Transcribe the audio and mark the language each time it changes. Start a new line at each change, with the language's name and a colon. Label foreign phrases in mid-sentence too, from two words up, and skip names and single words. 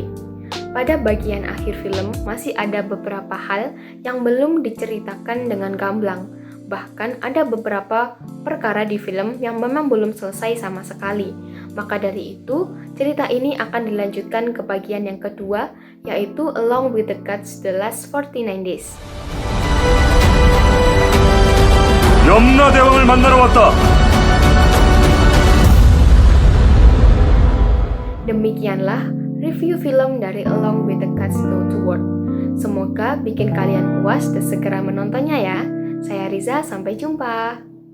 Indonesian: Pada bagian akhir film masih ada beberapa hal yang belum diceritakan dengan gamblang. Bahkan ada beberapa perkara di film yang memang belum selesai sama sekali. Maka dari itu, cerita ini akan dilanjutkan ke bagian yang kedua, yaitu Along with the Gods The Last 49 Days.
Korean: 염라대왕을 만나러 왔다.
Indonesian: Demikianlah review film dari Along with the Gods Go to War. Semoga bikin kalian puas dan segera menontonnya ya. Saya Riza, sampai jumpa.